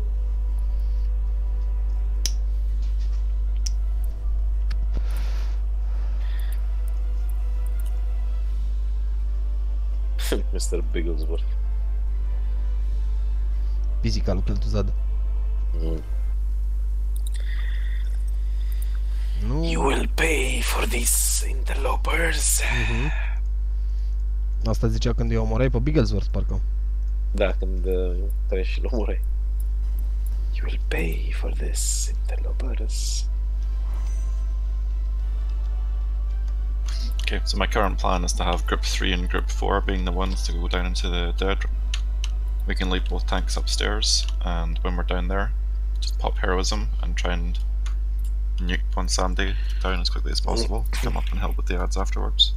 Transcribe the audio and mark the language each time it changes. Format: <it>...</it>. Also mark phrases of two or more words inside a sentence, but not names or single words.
<en>Mr. Bigglesworth.</en> <ro>Fizica lui Cheltuzad. Nu.</ro> <en>You will pay for these interlopers.</en> <ro>Asta zicea când îi omorai pe Bigglesworth, parcă. Da, când treci și-l omorai.</ro> <en>You will pay for this interlopers. Okay, so my current plan is to have Group 3 and Group 4 being the ones to go down into the dead. We can leave both tanks upstairs, and when we're down there, just pop heroism and try and nuke one Sandy down as quickly as possible to come up and help with the ads afterwards.</en>